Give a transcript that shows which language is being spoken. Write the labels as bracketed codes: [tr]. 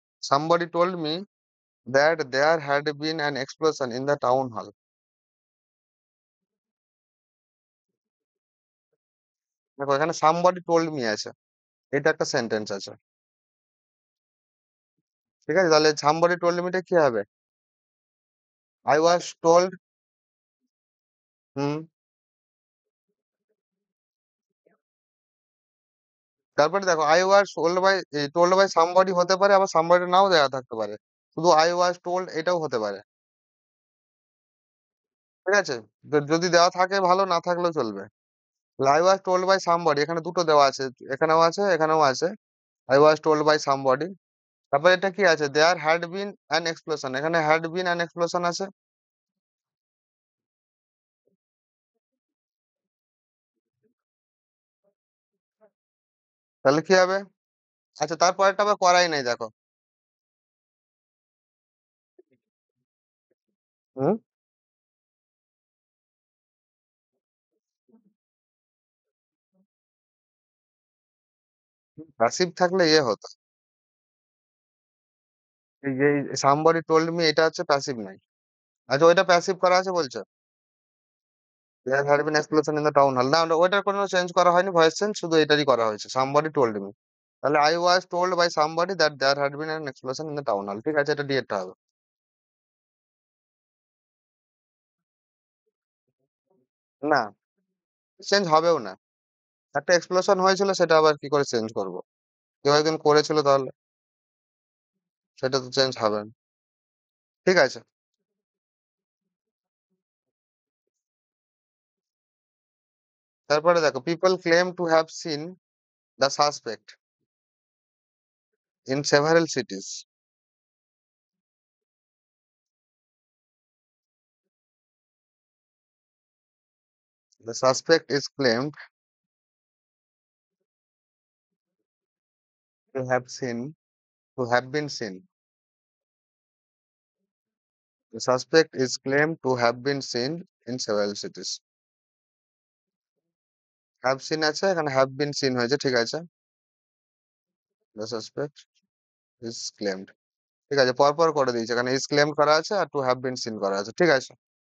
[en] somebody told me that there had been an explosion in the town hall. [bn] দেখো এখানে [en] somebody told me [bn] আছে, এটা একটা sentence আছে, ঠিক আছে। তাহলে [en] somebody told me [bn] টা কি হবে? [en] I was told, হুম। [bn] তারপরে দেখো [en] I was told by somebody [bn] হতে পারে, আবার somebody নাও দেওয়া থাকতে পারে, শুধু [en] I was told [bn] এটাও হতে পারে, ঠিক আছে। যদি দেওয়া থাকে ভালো, না থাকলেও চলবে। [en] I was told by somebody, [bn] এখানে দুটো দেওয়া আছে, এখানেও আছে এখানেও আছে। [en] I was told by somebody। [bn] তারপর এটা কি আছে, [en] there had been an explosion, এখানে had been an explosion আছে। [bn] তাহলে কি হবে? আচ্ছা, তারপরেরটা আবার করাই নাই দেখো। হুম। প্যাসিভ থাকলে ইয়ে হতো, এই যে [en] somebody told me [bn] এটা হচ্ছে প্যাসিভ নাই। আচ্ছা, ওইটা প্যাসিভ করা আছে বলছো, [en] there had been explosion in the town hall, [bn] না ওটা, ওইটার কোনো চেঞ্জ করা হয়নি, ভয়েস চেঞ্জ শুধু এটারই করা হয়েছে, [en] somebody told me। তাহলে I was told by somebody that there had been an explosion in the town hall, [bn] ঠিক আছে, এটা ডিএটা হবে। না, চেঞ্জ হবেও না, একটা এক্সপ্লোশন হয়েছিল, সেটা আবার কি করে চেঞ্জ করবো? কেউ একজন করেছিল, তাহলে সেটা তো চেঞ্জ হবে না, ঠিক আছে। তারপরে দেখো, [en] People claim to have seen the suspect in several cities. The suspect is claimed to have seen, to have been seen. The suspect is claimed to have been seen in several cities. Have seen আছে, এখানে have been seen হয়েছে, [bn] ঠিক আছে? [en] The suspect is claimed. [bn] ঠিক আছে, পরপর করে দিয়েছে, এখানে is claimed করা আছে আর to have been seen করা আছে, ঠিক আছে?